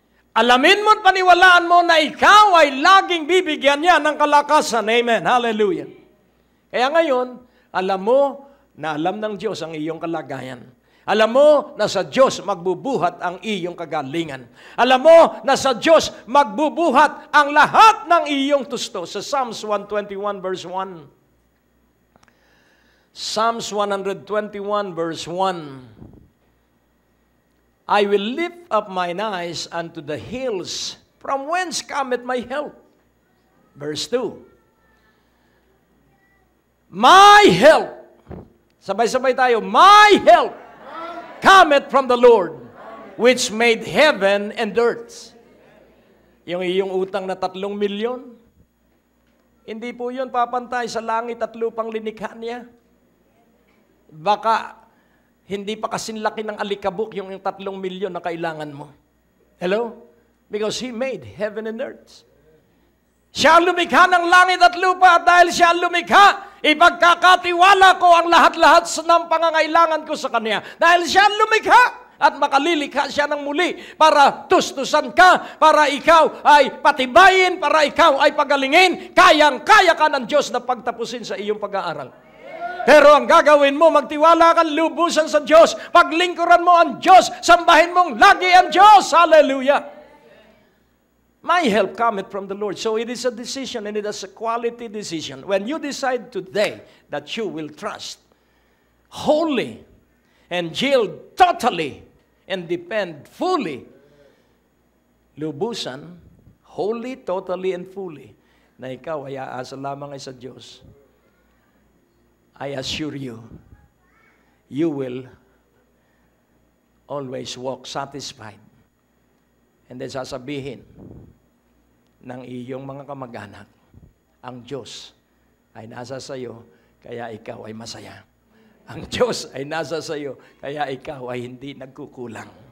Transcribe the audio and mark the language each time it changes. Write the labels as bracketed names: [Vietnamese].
[Filipino] Alamin mo at paniwalaan mo na ikaw ay laging bibigyan niya ng kalakasan. Amen. Hallelujah. Kaya ngayon, alam mo na alam ng Diyos ang iyong kalagayan. Alam mo na sa Diyos magbubuhat ang iyong kagalingan. Alam mo na sa Diyos magbubuhat ang lahat ng iyong tusto. [English] Sa Psalms 121 verse 1. Psalms 121 verse 1. I will lift up mine eyes unto the hills, from whence cometh my help. Verse 2. My help. [Filipino] Sabay-sabay tayo. [English] My help cometh from the Lord, which made heaven and earth. [Filipino] Yung iyong utang na 3 milyon, hindi po yun papantay sa langit at lupang linikha niya. Baka hindi pa kasinlaki ng alikabok yung 3 milyon na kailangan mo. [English] Hello? Because He made heaven and earth. [Filipino] Siya ang lumikha ng langit at lupa at dahil siya ang lumikha, ipagkakatiwala ko ang lahat-lahat ng pangangailangan ko sa Kanya. Dahil siya ang lumikha at makalilikha siya ng muli para tustusan ka, para ikaw ay patibayin, para ikaw ay pagalingin. Kayang-kaya ka ng Diyos na pagtapusin sa iyong pag-aaral. Pero ang gagawin mo, magtiwala kang lubusan sa Diyos, paglingkuran mo ang Diyos, sambahin mong lagi ang Diyos. Hallelujah! [English] My help cometh from the Lord. So it is a decision and it is a quality decision. When you decide today that you will trust wholly and yield totally and depend fully, lubusan, wholly, totally, and fully, [Filipino] na ikaw ay aasa lamang ay sa Diyos, [English] I assure you, you will always walk satisfied. And then [Filipino] sasabihin ng iyong mga kamag-anak, ang Diyos ay nasa sa iyo, kaya ikaw ay masaya. Ang Diyos ay nasa sa iyo, kaya ikaw ay hindi nagkukulang.